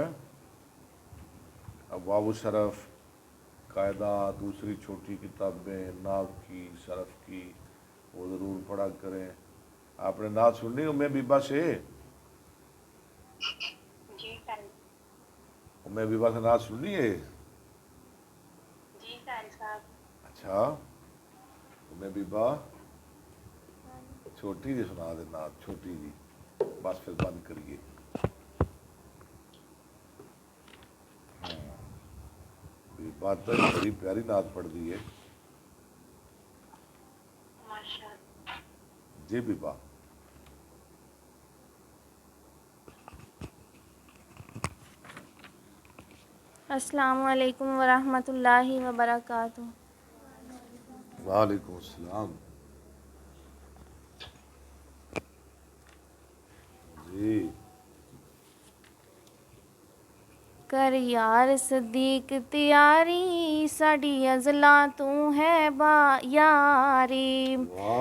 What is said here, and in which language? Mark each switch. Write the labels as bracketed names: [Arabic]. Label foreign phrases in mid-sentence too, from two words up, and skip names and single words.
[Urdu] ابواب الصرف، قاعدہ، دوسری چھوٹی کتابیں، نحو کی، صرف کی، وہ ضرور پڑھا کریں۔ آپ نے نعت سننی ام بیبہ سے؟ جی سر، ام بیبہ سے نعت سننی ہے؟ اچھا تمہیں بیبا چھوٹی جی سنا دینا، چھوٹی جی، بس پھر بند کریے. بیبا تو بڑی پیاری نعت پڑھ دی ہے [Arabic] माशाअल्लाह। [Urdu] جی بیبا. [Arabic] السلام عليكم ورحمة الله وبركاته. وعليكم السلام. جی [Punjabi] کر یار صدیق تیاری، ساڈی ازلاں توں ہے با یاری. [Urdu] वाह